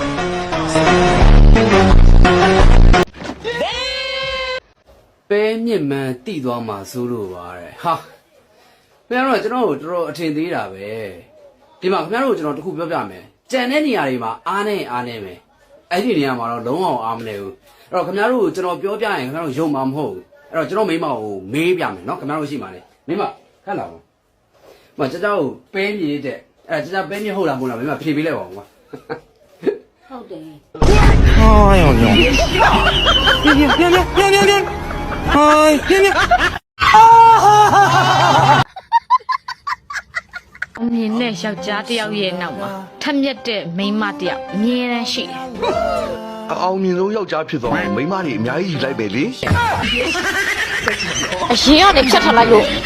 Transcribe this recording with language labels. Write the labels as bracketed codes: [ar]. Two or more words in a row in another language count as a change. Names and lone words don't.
[my] ပဲမြင့်မှန်တိသွားမှာစိုးလို့ပါတဲ့ဟာခင်ဗျားတို့ကကျွန်တော်ကိုတော်တော်အထင်သေးတာပဲဒီမှာခင်ဗျားတို့ကိုကျွန်တော်တခုပြောပြမယ်ကြံတဲ့နေရာတွေမှာအားနေမယ်အဲ့ဒီနေရာမှာတော့လုံးဝအားမနေဘူးအဲ့တော့ခင်ဗျားတို့ကိုကျွန်တော်ပြောပြရင်ခင်ဗျားတို့ယုံမှာမဟုတ်ဘူးအဲ့တော့ကျွန်တော်မိမကိုမေးပြမယ်နော်ခင်ဗျားတို့ရှိမှာလေမိမခက်လာပါမကြကြကိုပဲမြေတဲ့အဲ့ကြကြပဲမြေဟုတ်လားမဟုတ်လားမိမဖြေပေးလိုက်ပါဦးကွာ ဟုတ်တယ် [zh] 哎呦呦！别！哎，别！ [my] မြင်တဲ့ယောက်ျားတစ်ယောက်ရဲ့နောက်မှာထက်မြက်တဲ့မိန်းမတစ်ယောက်အမြဲတမ်းရှိတယ် အောင်မြင်ဆုံးယောက်ျားဖြစ်သွားရင်မိန်းမတွေအများကြီးယူလိုက်ပဲလေ အရင်ကနေဖြတ်ထားလိုက်လို့